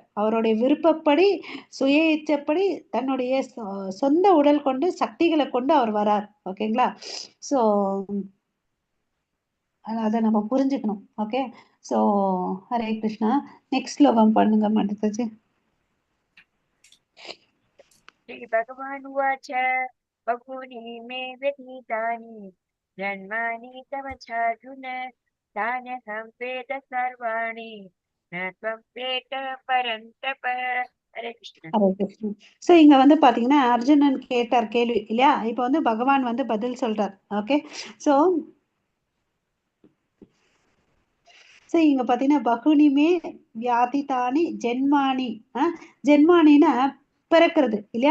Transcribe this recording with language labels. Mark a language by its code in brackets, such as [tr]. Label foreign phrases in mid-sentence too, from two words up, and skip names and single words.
[ta] அவருடைய விருப்பப்படி, சுய இச்சப்படி, தன்னுடைய சொந்த உடல் கொண்டு சக்திகளை கொண்டு அவர் வரார். ஓகேங்களா? சோ அதை நம்ம புரிஞ்சுக்கணும். ஓகே, சோ ஹரே கிருஷ்ணா. நெக்ஸ்ட் ஸ்லோகம் பண்ணுங்க மாட்டேஜி. [sa] श्री भगवान् उवाच बहूनि मे व्यतीतानि जन्मानि तव चार्जुन तान्यहं वेद सर्वाणि न त्वं वेद परन्तप. हरे कृष्ण. [ta] ஹரே கிருஷ்ணா. சோ இங்க வந்து பாத்தீங்கன்னா அர்ஜுனன் கேட்டார் கேள்வி இல்லையா? இப்ப வந்து பகவான் வந்து பதில் சொல்றார். ஓகே, சோ இங்க பாத்தீங்கன்னா [sa] बहूनिमे व्यतीतानि जन्मानि. [ta] ஜென்மானின்னா பிறக்கிறது இல்லையா?